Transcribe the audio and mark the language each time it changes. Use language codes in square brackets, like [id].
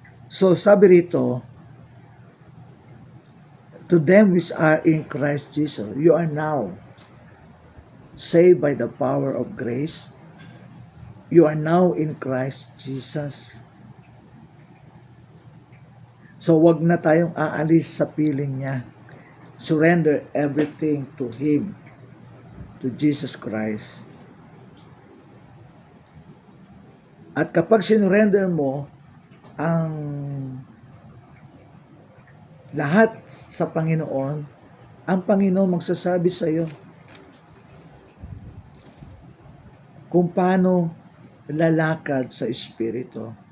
[tl] So sabi rito, [en] to them which are in Christ Jesus, you are now saved by the power of grace. You are now in Christ Jesus. [tl] So wag na tayong aalis sa piling niya. [en] Surrender everything to Him, to Jesus Christ. [tl] At kapag sinurrender mo ang lahat sa Panginoon, ang Panginoon magsasabi sa iyo kung paano lalakad sa Espiritu.